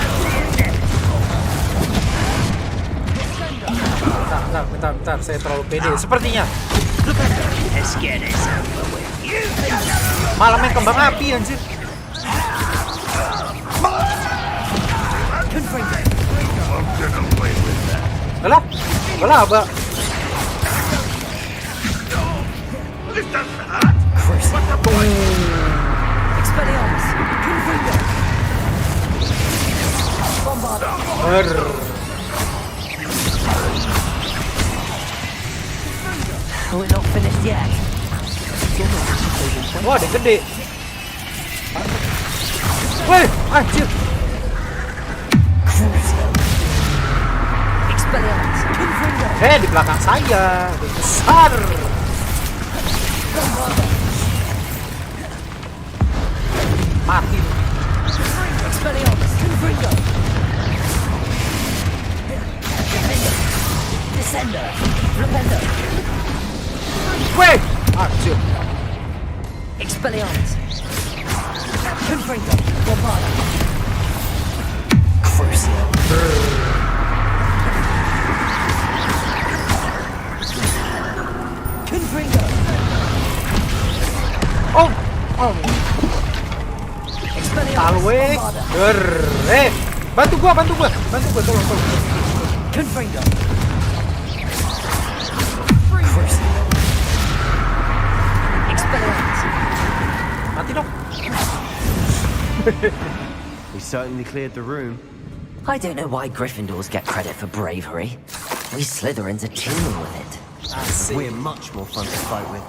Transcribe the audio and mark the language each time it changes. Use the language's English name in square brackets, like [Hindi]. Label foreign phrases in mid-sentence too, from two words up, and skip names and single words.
[Indonesian] Bentar, saya terlalu pede sepertinya. Malah main kembang api anjir. Alah, Abah. Expelliarmus. Confringo. Bombarda. [English] We're not finished yet. [Indonesian] Wah, dia gede. Woi, anjir. Expelliarmus. Confringo. Di belakang saya. Besar. Mati. Expelliarmus. Confringo. Weh! Anjir. Expelliarmus. Confringo. Bombarda. Crucio. Confringo. Oh! Expelliarmus. Talwe. Bantu gua, tolong. Confringo. Expelliarmus. Mati dong. [English] We certainly cleared the room. I don't know why Gryffindors get credit for bravery. We Slytherins are teeming with it. [Indonesian] Asik. [English] We're much more fun to fight with.